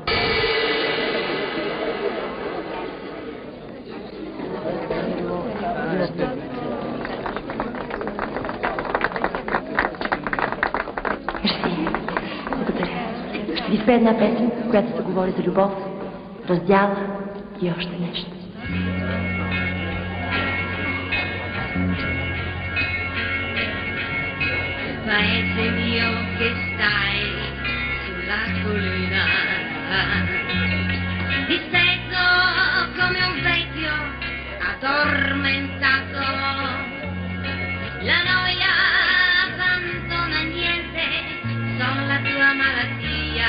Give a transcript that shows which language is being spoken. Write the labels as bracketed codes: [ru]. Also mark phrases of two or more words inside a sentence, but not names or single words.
[bg] Ще ви спее една песен, в която се говори за любов, раздяла и още нещо. [it] Paese mio che stai sulla collina, disteso come un vecchio addormentato, la noia abbandona niente, sono la tua malattia.